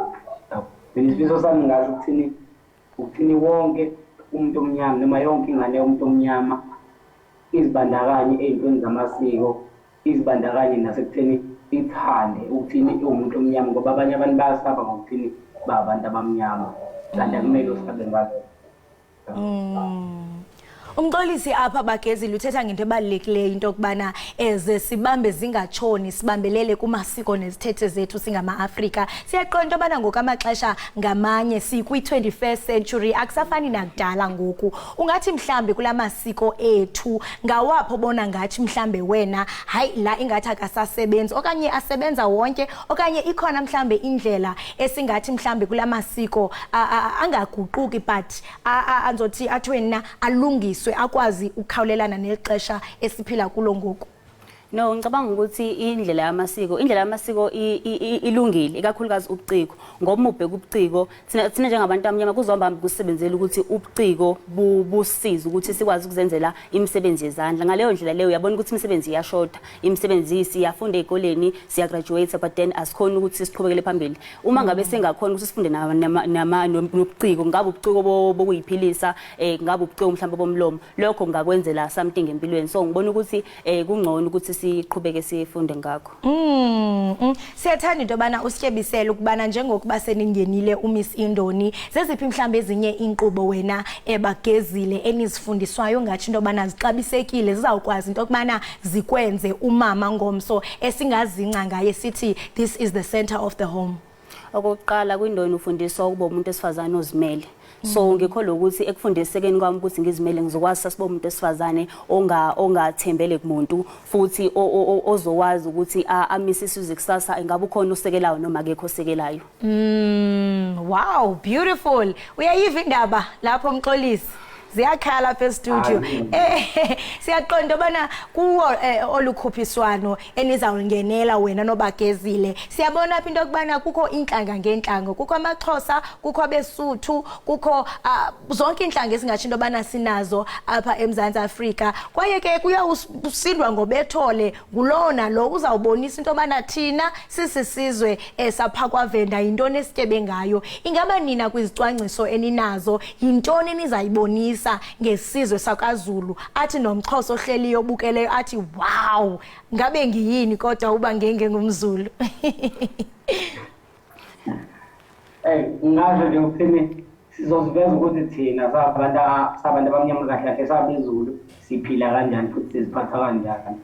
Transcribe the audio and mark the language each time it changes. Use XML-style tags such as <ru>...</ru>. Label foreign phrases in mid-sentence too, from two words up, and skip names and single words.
<zu>Mina isifiso sami ngasho ukuthini wonke umuntu omnyama noma yonke ingane yomuntu omnyama izibandakanye ezintweni zamasiko, izibandakanye nasekutheni ithande ukuthini umuntu omnyama ngoba abanye abantu bayasaba ngokuthini babantu abamnyama kanti akumele usabe ngazo.</zu> <xh>Umxolisi apha Bagezile uthetha ngento ebalulekileyo into okubana eze sibambe zingatshoni sibambelele kumasiko nezithethe zethu singama-Afrika. Siyaqonda into obana ngokamaxesha ngamanye sikwi-21st century akusafani nakudala ngoku. Ungathi mhlambe kula masiko ethu ngawapho bona ngathi mhlambe wena hayi la ingathi akasasebenzi okanye asebenza wonke okanye ikhona mhlambe indlela esingathi mhlambe kula masiko angaguquki but anzothi athi wena alungiswe akwazi ukukhawulelana nexesha esiphila kulo ngoku.</xh> <zu>No, ngicabanga ukuthi indlela yamasiko ilungile ikakhulukazi ubuciko ngoba ubheka ubuciko thina njengabantu abamnyama kuzohamba kusebenzela ukuthi ubuciko busiza ukuthi sikwazi ukuzenzela imisebenzi yezandla. Ngaleyo ndlela leyo uyabona ukuthi imisebenzi iyashoda, imisebenzi siyafunda ezikoleni siya</zu> <en>graduate but then</en> <zu>asikhona ukuthi siqhubekele phambili. Uma ngabe sengakhona ukuthi sifunde nobuciko ngabe ubuciko bokuyiphilisa ngabe ubuciko mhlawumbe bomlomo lokho ngakwenzela something empilweni. So ngibona ukuthi kungcono ukuthi siqhubeke sifunde ngakho.</zu> <xh>Siyathanda into bana usityebisela ukubana njengokuba seningenile uMiss Indoni zeziphi mhlambe ezinye inkqubo wena Bagezile enizifundiswayo ngathi into bana zixabisekile zizawukwazi into kubana zikwenze umama ngomso esingazinca ngaye sithi</xh> <en>this is the center of the home.</en> <zu>Okokuqala kwindoni ufundiswa ukuba umuntu esifazane ozimele. So ngikholwa ukuthi ekufundisekeni kwami ukuthi ngizimele ngizokwazi sasibe umuntu esifazane ongathembele kumuntu futhi ozokwazi ukuthi amise isizwe kusasa ingabe ukhona usekelayo noma akekho osekelayo.</zu> <en>Wow, beautiful.</en> <xh>Uyayiva indaba lapho Mxolisi. ziyakhala lapha e-studio. Siyaqonda bana kuwo olukhuphiswano enizawungenela wena noBagezile. Siyabona apha into yokubana kukho inhlanga ngenhlanga, kukho amaXhosa, kukho abeSuthu, kukho zonke inhlanga esingatsho into yobana sinazo apha eMzantsi Afrika. Kwaye ke kuyawusindwa ngobethole ngulowo nalo uzawubonisa into yobana thina sisisizwe sapha kwaVenda yintoni esityebe ngayo. Ingaba nina kwizicwangciso eninazo yintoni enizayibonisa ngesizwe sakwaZulu athi nomXhosa ohleliyo obukeleyo athi wow ngabe ngiyini kodwa uba ngenge ngumZulu.</xh> <zu>Ngasho nje uphini sizoziveza ukuthi thina sabantu abamnyama kahle sabeZulu siphila kanjani futhi siziphatha kanjani.</zu>